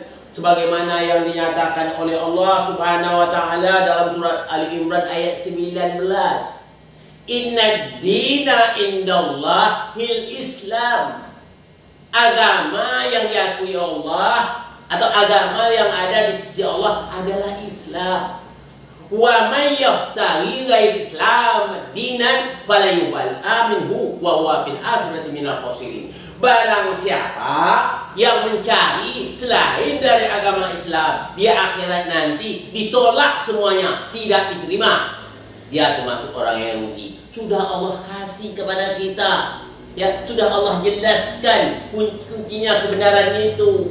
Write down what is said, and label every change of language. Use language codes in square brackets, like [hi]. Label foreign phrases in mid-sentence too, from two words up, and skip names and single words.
[id] Sebagaimana yang dinyatakan oleh Allah [ar] سبحانه وتعالى [id] dalam surat Ali Imran ayat 19. [ar] إن الدين عند الله الإسلام. [id] Agama yang diakui Allah atau agama yang ada di sisi Allah adalah Islam. [ar] ومن يبتغ غير الإسلام دينا فلن يقبل منه وهو في الآخرة من الخاسرين. [id] Barang siapa yang mencari selain dari agama Islam, di akhirat nanti ditolak semuanya, tidak diterima. dia termasuk orang yang rugi. Sudah Allah kasih kepada kita, ya, sudah Allah jelaskan kunci-kuncinya kebenaran itu.